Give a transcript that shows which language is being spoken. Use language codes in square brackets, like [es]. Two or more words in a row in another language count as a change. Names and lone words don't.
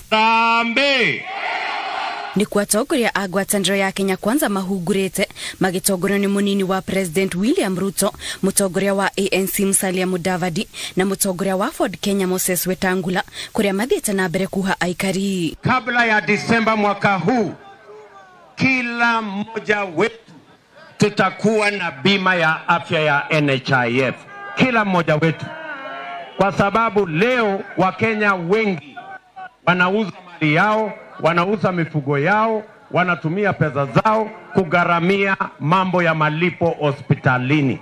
[ki] Tambe Ni kuatongoria a ngwatanĩro ya Kenya Kwanza mahungurite magitongorio ni munini wa President William Ruto, mutongoria wa ANC Musalia Mudavadi na mutongoria wa Ford Kenya Moses Wetangula kuria mathiete na mbere kuha aikari. [sw] Kabla ya Disemba mwaka huu, kila mmoja wetu tutakuwa na bima ya afya ya NHIF. Kila mmoja wetu. Kwa sababu leo Wakenya wengi wanauza mali yao, wanauza mifugo yao, wanatumia pesa zao kugharamia mambo ya malipo hospitalini.